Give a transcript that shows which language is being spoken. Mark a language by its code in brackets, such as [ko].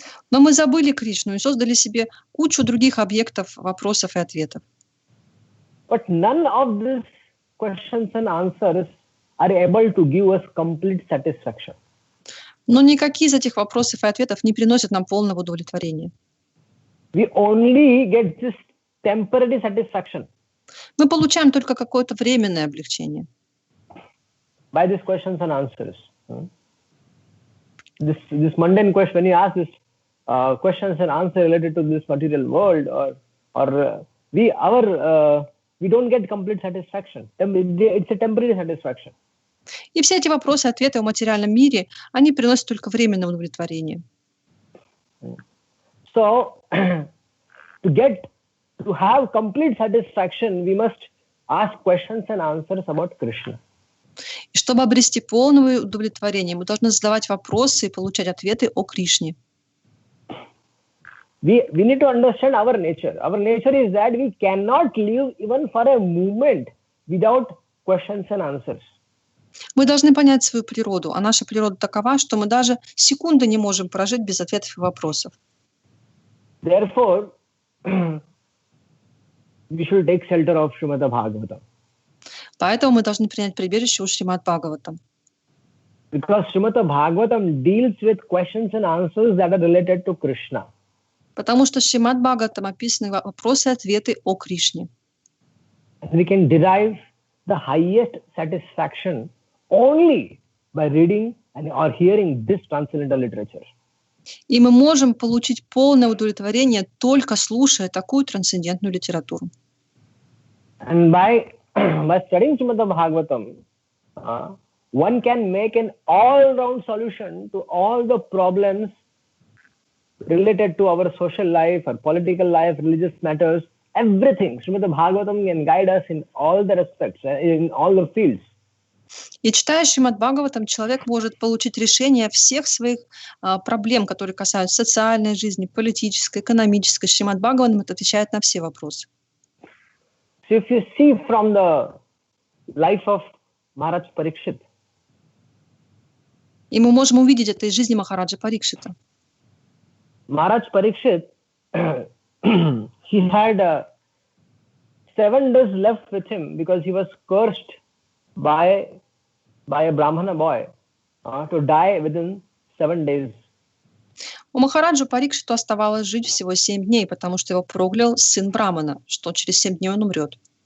[ru] Но мы забыли Кришну и создали себе кучу других объектов вопросов и ответов. [en] But none of these questions and answers are able to give us complete satisfaction. [ru] Но никакие из этих вопросов и ответов не приносят нам полного удовлетворения. [en] We only get this temporary satisfaction. [ru] Мы получаем только какое-то временное облегчение. [en] By these questions and answers. This mundane question, when you ask this questions and answers related to this material world, we don't get complete satisfaction. It's a temporary satisfaction. [ru] И все эти вопросы и ответы о материальном мире, они приносят только временное удовлетворение. [en] So, to have complete satisfaction, we must ask questions and answers about Krishna. [ru] И чтобы обрести полное удовлетворение, мы должны задавать вопросы и получать ответы о Кришне. [en] We need to understand our nature. Our nature is that we cannot live even for a moment without questions and answers. [ru] Мы должны понять свою природу, а наша природа такова, что мы даже секунды не можем прожить без ответов и вопросов. [en] Therefore, we should take shelter of Шримад-Бхагаватам. [ru] Поэтому мы должны принять прибежище у Шримад-Бхагаватам. [en] Because Шримад-Бхагаватам deals with questions and answers that are related to Krishna. [ru] Потому что в Шримад-Бхагаватам описаны вопросы и ответы о Кришне. [en] We can derive the highest satisfaction only by reading or hearing this transcendental literature. [ru] И мы можем получить полное удовлетворение, только слушая такую трансцендентную литературу. [en] And by studying Шримад-Бхагаватам, one can make an all-round solution to all the problems related to our social life, our political life, religious matters, everything. Шримад-Бхагаватам can guide us in all the aspects, in all the fields. [ru] И читая Шримад-Бхагаватам, человек может получить решение всех своих проблем, которые касаются социальной жизни, политической, экономической. Шримад-Бхагаватам отвечает на все вопросы. [en] So if you see from the life of Maharaj Parikshit, [ru] и мы можем увидеть это из жизни Махараджа Парикшита. [en] Maharaj Parikshit, he had 7 days left with him because he was cursed by a Brahmana boy to die within 7 days. [ru] У Махараджа Парикшиту оставалось жить всего 7 дней, потому что его проклял сын Брамана, что через 7 дней он умрет.